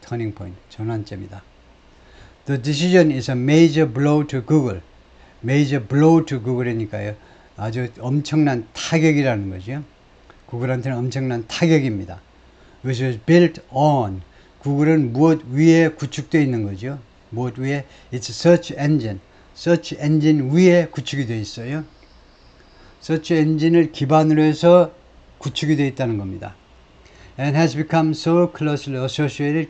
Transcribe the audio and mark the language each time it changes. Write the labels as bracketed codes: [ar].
[en] turning point, [ko] 전환점이다. [en] The decision is a major blow to Google. major blow to Google [ko] 이니까요, 아주 엄청난 타격이라는 거죠. 구글한테는 엄청난 타격입니다. [en] which was built on. [ko] 구글은 무엇 위에 구축되어 있는 거죠. 무엇 위에? [en] It's search engine. [ko] search engine 위에 구축이 되어 있어요. search engine을 기반으로 해서 구축이 되어 있다는 겁니다. [en] and has become so closely associated.